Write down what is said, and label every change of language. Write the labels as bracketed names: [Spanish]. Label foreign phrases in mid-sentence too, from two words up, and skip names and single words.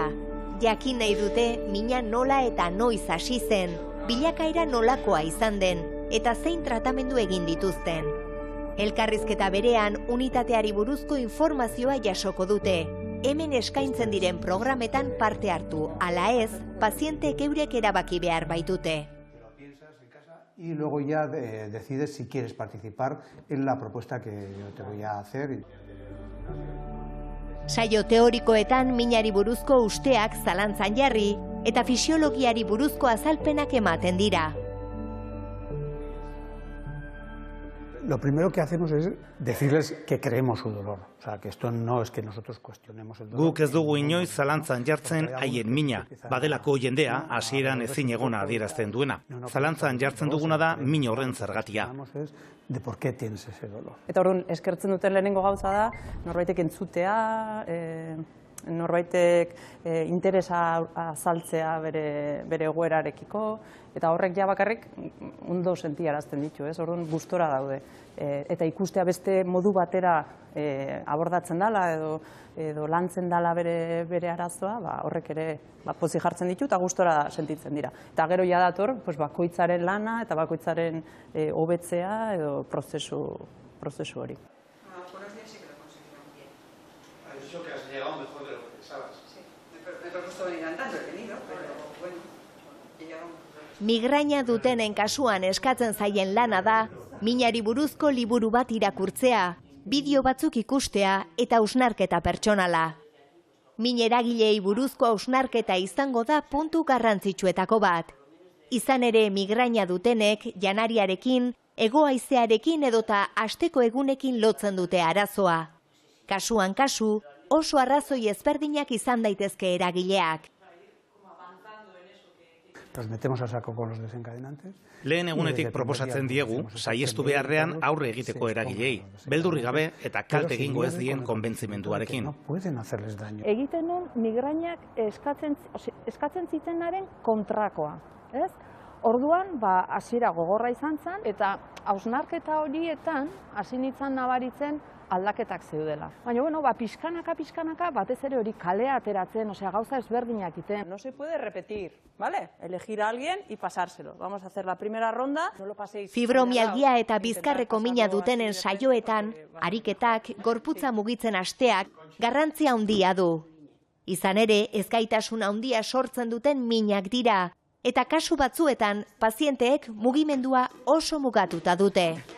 [Basque] Jakin nahi dute mina nola eta noiz hasi zen, bilakaera nolakoa izan den, eta zein tratamendu egin dituzten. Elkarrizketa berean unitateari buruzko informazioa jasoko dute. Hemen eskaintzen diren programetan parte hartu, ala ez, pazienteek eurek erabaki behar baitute. [Spanish] Y luego ya decides si quieres participar en la propuesta que yo te voy a hacer. [Basque] Saio teorikoetan minari buruzko usteak zalantzan jarri eta fisiologiari buruzko azalpenak ematen dira. [Spanish] lo primero que hacemos es decirles que creemos su dolor. O sea, que esto no es que nosotros cuestionemos el dolor. [Basque] Guk ez dugu inoiz zalantzan jartzen haien mina. Badelako jendea hasieran ezin egona adierazten duena. Zalantzan jartzen duguna da min horren zergatia. [Spanish] De por qué tienes ese dolor. [Basque] Eta orduan, eskertzen duten lehenengo gauza da, norbaitek entzutea, norbaitek interesa azaltzea bere egoerarekiko, eta horrek ja bakarrik ondo sentiarazten ditu, ez? Orduan gustora daude. Eta ikustea beste modu batera abordatzen dela edo lantzen dela bere arazoa, horrek ere pozik jartzen ditu eta gustora sentitzen dira. Eta gero ja dator bakoitzaren lana eta bakoitzaren hobetzea edo prozesu hori. [Spanish] Eso que has llegado mejor de lo que pensabas. Sí, me costó venir andando, he venido, pero bueno, he llegado. [Basque] Migraina dutenen kasuan eskatzen zaien lana da, minari buruzko liburu bat irakurtzea, bideo batzuk ikustea eta hausnarketa pertsonala. Min eragilei buruzko hausnarketa izango da puntu garrantzitsuetako bat. Izan ere migraina dutenek janariarekin, hego-haizearekin edota asteko egunekin lotzen dute arazoa. Kasuan kasu, oso arrazoi ezberdinak izan daitezke eragileak. [Spanish] Nos metemos a saco con los desencadenantes. [Basque] Lehen egunetik proposatzen diegu, saiestu beharrean aurre egiteko eragilei, beldurri gabe eta kalte egingo ez dien konbentzimenduarekin. Egiten nun migrainak eskatzen zitenaren kontrakoa, ez? Orduan, hasiera gogorra izan zen, eta hausnarketa horietan hasi nintzen nabaritzen aldaketak zeudela. Baina, pixkanaka, batez ere hori kalea ateratzen, gauza ezberdinak iten. [Spanish] No se puede repetir, ¿vale? Elegir a alguien y pasárselo. Vamos a hacer la primera ronda. [Basque] Fibromialgia eta bizkarreko mina dutenen saioetan, ariketak, gorputza mugitzen hasteak, garrantzia handia du. Izan ere, ezgaitasuna handia sortzen duten minak dira, eta kasu batzuetan, pazienteek mugimendua oso mugatuta dute.